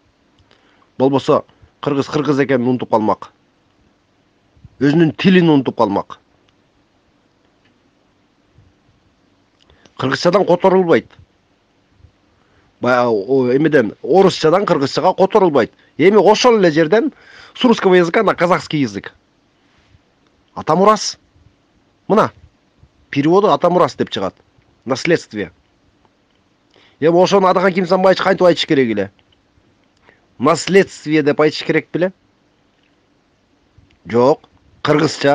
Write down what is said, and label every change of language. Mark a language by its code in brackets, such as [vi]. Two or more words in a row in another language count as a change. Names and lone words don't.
[ky] Болбосо кыргыз экенин унутуп калмак. Өзүнүн тилин унутуп калмак. Кыргызчадан которулбайт. Эмеден орусчадан кыргызчага которулбайт. Эми ошол эле жерден [ru] с русского языка на казахский язык. [ky] Атамурас. Мына переводу атамурас деп чыгат. Наследствие. Эми ошону Адахан Кимсанбаевич кантип айтыш керек эле? Наследствие деп айтыш керек беле? Жок, кыргызча.